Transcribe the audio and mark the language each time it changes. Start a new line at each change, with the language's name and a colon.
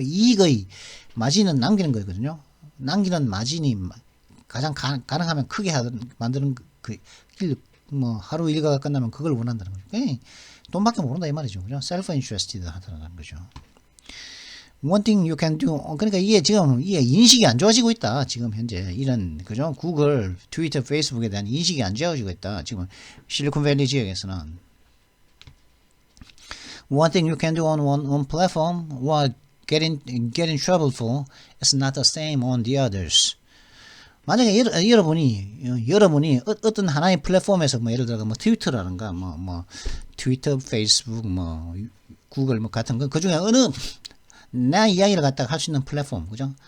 Korean: 이익의 마진은 남기는 거거든요. 남기는 마진이 가장 가능하면 크게 만드는 뭐 하루 일과가 끝나면 그걸 원한다는 거죠. 돈밖에 모른다 이 말이죠. 그죠? self-interested 하다는 거죠.
English: One thing you can do.
Korean: 그러니까 이게 지금 인식이 안 좋아지고 있다. 지금 현재 이런, 그죠? 구글, 트위터, 페이스북에 대한 인식이 안 좋아지고 있다. 지금 실리콘밸리 지역에서는.
English: One thing you can do on one platform while getting trouble for is not the same on the others.
Korean: 만약에 여러분이 어떤 하나의 플랫폼에서 뭐 예를 들어 뭐 트위터라든가 뭐 트위터, 페이스북, 뭐 구글 뭐 같은 그 중에 어느 내 이야기를 갖다가 할 수 있는 플랫폼, 그죠?